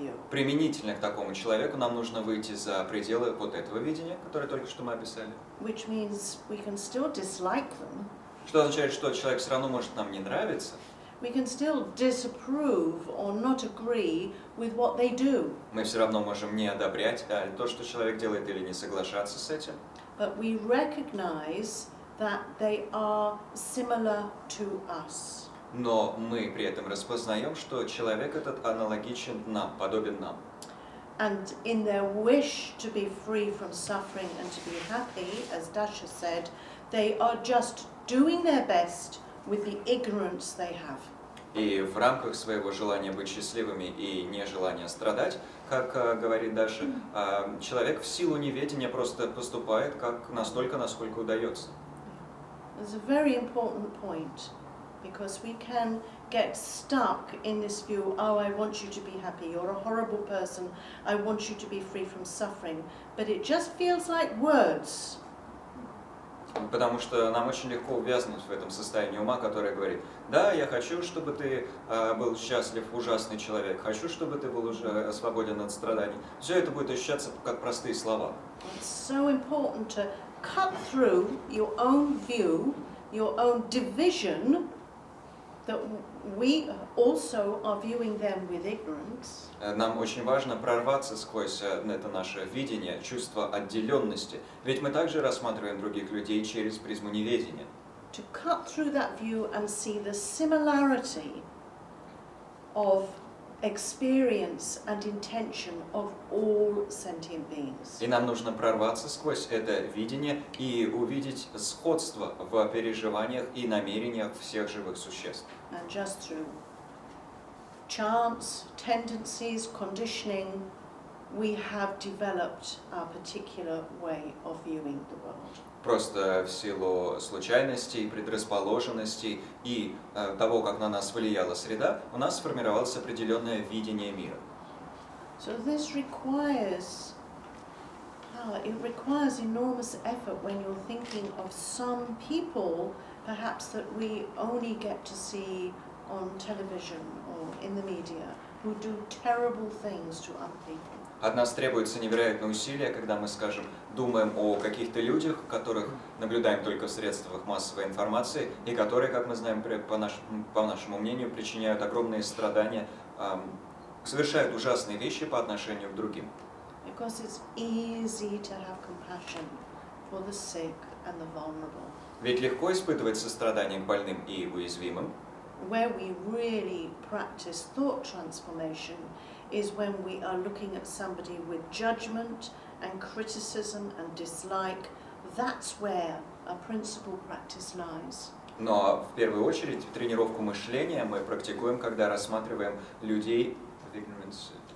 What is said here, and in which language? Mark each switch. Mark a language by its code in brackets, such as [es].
[ru] Применительно к такому человеку нам нужно выйти за пределы вот этого видения, которое только что мы описали. [en] Which means we can still dislike them. [ru] Что означает, что человек все равно может нам не нравиться. [en] We can still disapprove or not agree with what they do. [ru] Мы все равно можем не одобрять то, что человек делает, или не соглашаться с этим. [en] But we recognize that they are similar to us. [ru] Но мы при этом распознаем, что человек этот аналогичен нам, подобен нам. [en] And in their wish to be free from suffering and to be happy, as Dasha said, they are just doing their best with the ignorance they have. [ru] И в рамках своего желания быть счастливыми и нежелания страдать, как говорит Даша, человек в силу неведения просто поступает как настолько, насколько удается. [en] It's a very important point, because we can get stuck in this view, oh, I want you to be happy, you're a horrible person, I want you to be free from suffering, but it just feels like words. [ru] Потому что нам очень легко увязнуть в этом состоянии ума, которое говорит, да, я хочу, чтобы ты был счастлив, ужасный человек, хочу, чтобы ты был уже свободен от страданий. Все это будет ощущаться как простые слова. [en] It's so important to cut through your own view, your own division, that we also are viewing them with ignorance. [ru] Нам очень важно прорваться сквозь это наше видение, чувство отделенности, ведь мы также рассматриваем других людей через призму неведения. [en] To cut through that view and see the similarity of experience and intention of all sentient beings. [ru] И нам нужно прорваться сквозь это видение и увидеть сходство в переживаниях и намерениях всех живых существ. [en] And just through chance, tendencies, conditioning, we have developed our particular way of viewing the world. [ru] Просто в силу случайностей, предрасположенностей и того, как на нас влияла среда, у нас сформировалось определенное видение мира. [en] So this requires it requires enormous effort when you're thinking of some people, perhaps that we only get to see on television or in the media, who do terrible things to other people. [ru] От нас требуется невероятное усилие, когда мы, скажем, думаем о каких-то людях, которых наблюдаем только в средствах массовой информации, и которые, как мы знаем, по нашему мнению, причиняют огромные страдания, совершают ужасные вещи по отношению к другим. [en] Because it's easy to have compassion for the sick and the vulnerable. [ru] Ведь легко испытывать сострадание к больным и уязвимым. [en] Where we really practice thought transformation is when we are looking at somebody with judgment and criticism and dislike. That's where our principal practice lies. [ru] Но в первую очередь тренировку мышления мы практикуем, когда рассматриваем людей в ignorance.